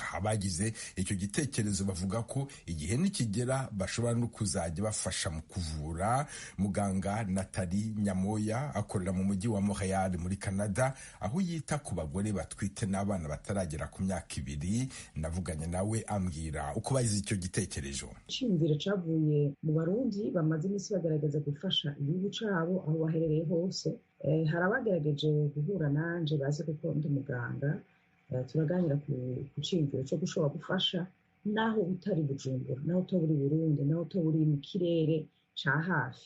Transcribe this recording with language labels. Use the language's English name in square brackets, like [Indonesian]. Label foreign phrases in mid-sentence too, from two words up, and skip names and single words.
[Kinyarwanda] Abagize icyo gitekerezo bavuga ko igihe nikigera bashobora no kuzajya bafasha mu kuvura. Muganga Nathalie Nyamoya akorera mu mujyi wa Montreal muri Canada, aho yita ku bagore batwite n'abana bataragera ku myaka 2. Navuganye nawe ambwira uko bagize icyo gitekerezo. [Rundi] Icyumviro cyavuye mu Barundi bamaze iminsi bagaragaza gufasha igihugu cyabo aho baherereye hose. Hari abagerageje guhura nanje bazi kuko ndi muganga, turaganira ku cyumviro cyo gushobora gufasha naho utari Bujumbura, naho utari Burundi, naho utari mu kirere cya hafi.